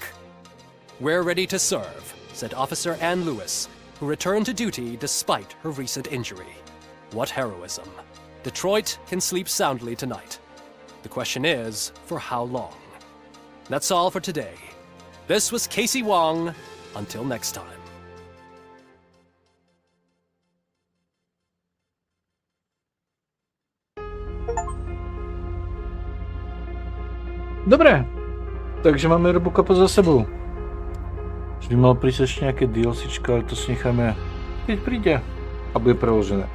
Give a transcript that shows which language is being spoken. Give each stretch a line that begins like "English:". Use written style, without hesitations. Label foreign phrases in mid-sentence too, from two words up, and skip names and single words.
English: We're ready to serve, said Officer Ann Lewis, who returned to duty despite her recent injury. What heroism. Detroit can sleep soundly tonight. The question is, for how long? That's all for today. This was Casey Wong. Until next time.
Slovak: Dobre, takže máme ROBOCOPa za sebou. Vždy mal prísť ešte nejaké DLCčko, ale to si necháme, keď príde a bude preložené.